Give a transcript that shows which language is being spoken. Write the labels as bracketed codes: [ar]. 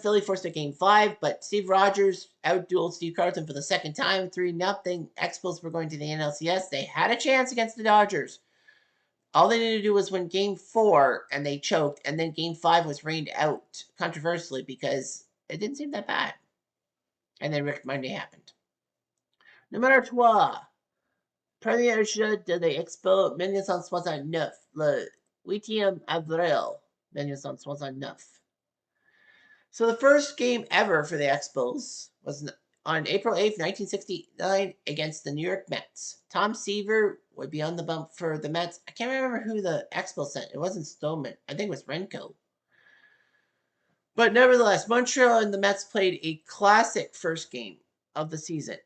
[en] Philly forced a game 5, but Steve Rogers outdueled Steve Carlton for the second time, 3-0. Expos were going to the NLCS. They had a chance against the Dodgers. All they needed to do was win game 4, and they choked, and then game 5 was rained out controversially because it didn't seem that bad. And then Rick Monday happened. [fr] Numéro 3. Premier jeu de l'Expo 1969, le 8e avril 1969. [en] So the first game ever for the Expos was on April 8th, 1969 against the New York Mets. Tom Seaver would be on the bump for the Mets. I can't remember who the Expos sent. It wasn't Stoneman. I think it was Renko. But nevertheless, Montreal and the Mets played a classic first game of the season.